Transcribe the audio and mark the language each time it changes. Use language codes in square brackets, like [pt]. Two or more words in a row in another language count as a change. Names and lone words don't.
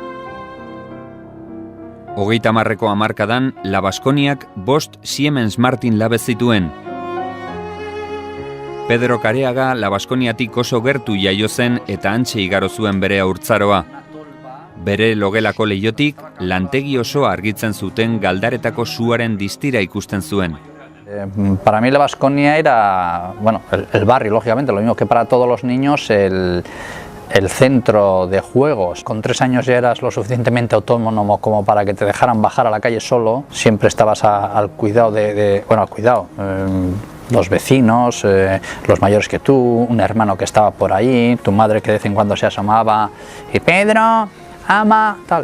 [eu] 30ko hamarkadan, La Baskoniak 5 Siemens Martin labe zituen. Pedro Careaga La Baskoniatik oso gertu jaio zen eta hantxe igaro zuen bere haurtzaroa. Bere logelako leihotik, lantegi oso argitzen zuten galdaretako suaren distira ikusten zuen. [es] Para mí La Baskonia era, bueno, el barrio, lógicamente, lo mismo que para todos los niños, el centro de juegos. Con 3 años ya eras lo suficientemente autónomo como para que te dejaran bajar a la calle solo. Siempre estabas al cuidado los vecinos, los mayores que tú, un hermano que estaba por ahí, tu madre que de vez en cuando se asomaba y Pedro, ama, tal.